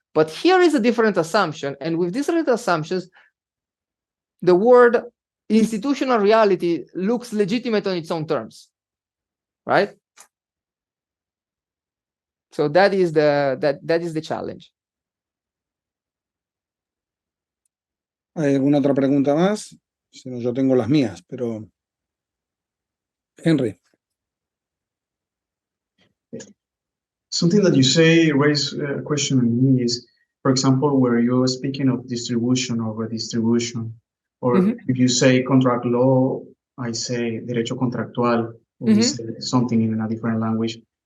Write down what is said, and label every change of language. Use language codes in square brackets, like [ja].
[en] But here is a different assumption, and with different assumptions, the word institutional reality looks legitimate on its own terms, right? So that is the challenge. [es] ¿Hay alguna otra pregunta más? Si no, yo tengo las mías, pero Henry. [en] Something that you say raised a question in me is, for example, where you're speaking of distribution or redistribution, or if you say contract law, I say [es] derecho contractual, [en] or we say something in a different language.